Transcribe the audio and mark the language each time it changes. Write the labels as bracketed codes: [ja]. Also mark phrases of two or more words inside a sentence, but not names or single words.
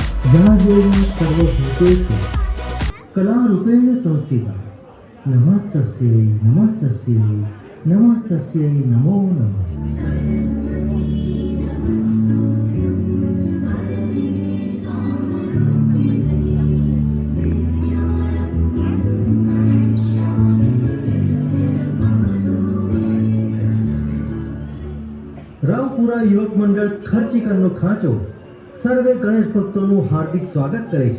[sa] या देवी सर्वभूतेषु कलारूपेण संस्थिता नमस्तस्यै नमस्तस्यै नमस्तस्यै नमो नमः। [gu] રાવપુરા યુવક મંડળ ખર્ચીકરનો ખાંચો સર્વે ગણેશ ભક્તોનું હાર્દિક સ્વાગત કરે છે।